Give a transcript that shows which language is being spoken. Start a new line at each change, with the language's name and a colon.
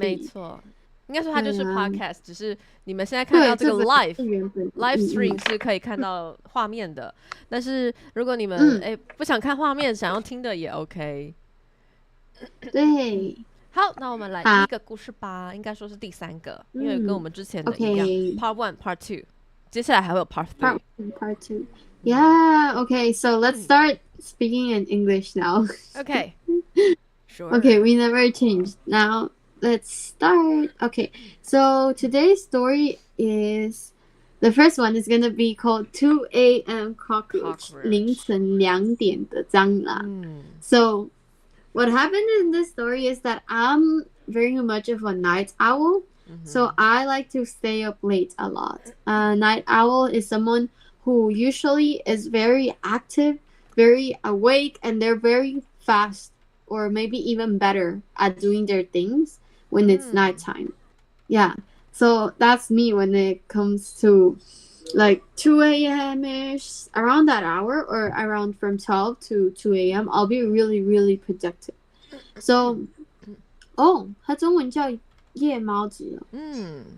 Chinese: 没错，应该说它就是 podcast，只是你们现在看到这个 live stream 是可以看到画面的，但是如果你们不想看画面，想要听的也 OK。对，好，那我们来第一个故事吧，应该说是第三个，因为跟我们之前的一样 ，Part 1 Part 2， 接下来还会有 Part 3
English: Part 2 Yeah, okay, so let's start speaking in English now. Okay. Sure. Okay, we never changed. Now, let's start. Okay, so today's story is the first one is going to be called 2 a.m. cockroach.
Chinese: 凌晨2点的蟑螂.
English: So, what happened in this story is that I'm very much of a night owl. So, I like to stay up late a lot. A night owl is someone who usually is very active, very awake, and they're very fast or maybe even better at doing their things when it's nighttime. Yeah, so that's me when it comes to like 2 a.m.-ish, around that hour or around from 12 to 2 a.m. I'll be really, really productive.
Chinese: So, 它中文叫夜猫子哦。